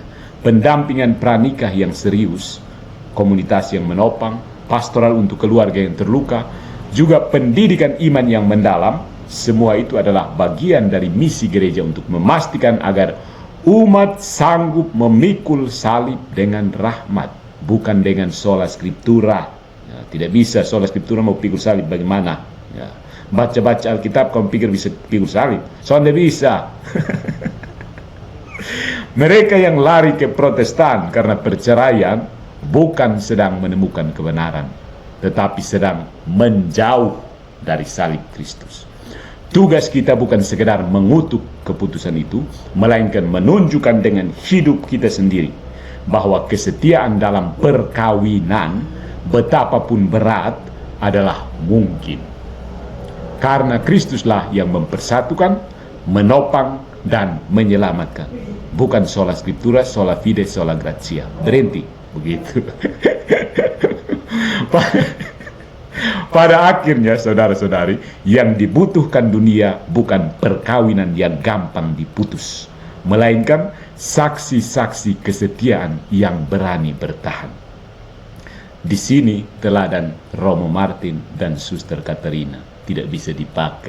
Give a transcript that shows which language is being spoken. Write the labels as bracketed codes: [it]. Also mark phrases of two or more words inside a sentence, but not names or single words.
[id] Pendampingan pranikah yang serius, komunitas yang menopang, pastoral untuk keluarga yang terluka, juga pendidikan iman yang mendalam, semua itu adalah bagian dari misi gereja untuk memastikan agar umat sanggup memikul salib dengan rahmat, bukan dengan [la] sola scriptura. [id] Ya, tidak bisa [la] sola scriptura [id] mau pikul salib bagaimana? Ya, baca-baca Alkitab kamu pikir bisa pikul salib? Soalnya bisa. Mereka yang lari ke Protestan karena perceraian bukan sedang menemukan kebenaran, tetapi sedang menjauh dari salib Kristus. Tugas kita bukan sekedar mengutuk keputusan itu, melainkan menunjukkan dengan hidup kita sendiri bahwa kesetiaan dalam perkawinan, betapapun berat, adalah mungkin. Karena Kristuslah yang mempersatukan, menopang, dan menyelamatkan. Bukan [la] sola scriptura, sola fide, sola gratia. [id] Berhenti, begitu. Pada akhirnya, saudara-saudari, yang dibutuhkan dunia bukan perkawinan yang gampang diputus, melainkan saksi-saksi kesetiaan yang berani bertahan. Di sini teladan Romo Martin dan Suster Katerina tidak bisa dipakai.